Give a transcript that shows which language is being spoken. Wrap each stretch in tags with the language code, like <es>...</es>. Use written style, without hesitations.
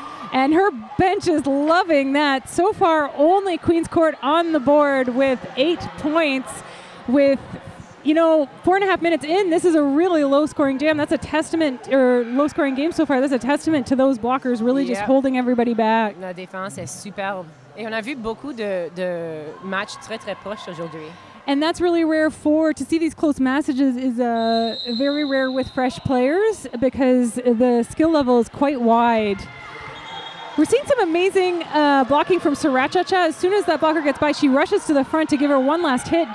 <en>And her bench is loving that. So far, only Queen's Court on the board with 8 points. With 4.5 minutes in, this is a really low-scoring jam. That's a testament, or low-scoring game so far. That's a testament to those blockers really just holding everybody back.</en> <fr>La défense est superbe. Et on a vu beaucoup de matchs très très proches aujourd'hui.</fr> <en>And that's really rare to see these close matches is very rare with fresh players because the skill level is quite wide. We're seeing some amazing blocking from Sriracha. As soon as that blocker gets by, she rushes to the front to give her one last hit.</en>